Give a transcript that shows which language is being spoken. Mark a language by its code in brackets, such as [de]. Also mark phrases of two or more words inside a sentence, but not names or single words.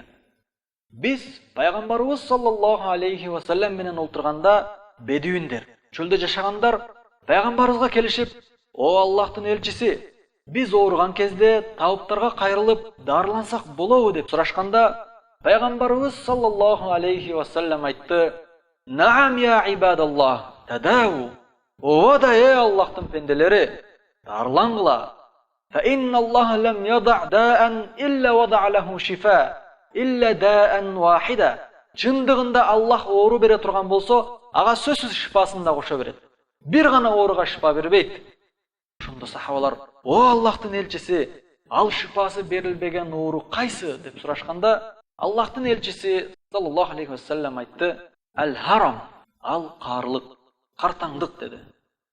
[ky] Biz пайгамбарыбыз [ar] صلى الله عليه وسلم [ky] менен олтурганда бедуиндер, чөлдө жашагандар пайгамбарыбызга келишип, "О Аллахтын элчиси, biz ооруган кезде табыптарга кайрылып дарылансак болобу?" деп сурашканда, пайгамбарыбыз [ar] صلى الله عليه وسلم [ky] айтты: [ar] "نعم يا عباد الله تداووا." [ky] Ооба да, Аллахтын пенделери, дарылангыла. [ar] فإن الله لم يضع داء إلا وضع له شفاء إلا داء واحدا. [ky] Чындыгында Аллах оору бере турган болсо, ага сөзсүз шифасын да кошо берет. Бир гана ооруга шифа бербейт. Ошондо сахабалар: "О Аллахтын элчиси, ал шифасы берилбеген оору кайсы?" деп сурашканда, Аллахтын элчиси [ar] صلى الله عليه وسلم [ky] айтты: "Ал-харам, ал карлык, картаңдык" деди.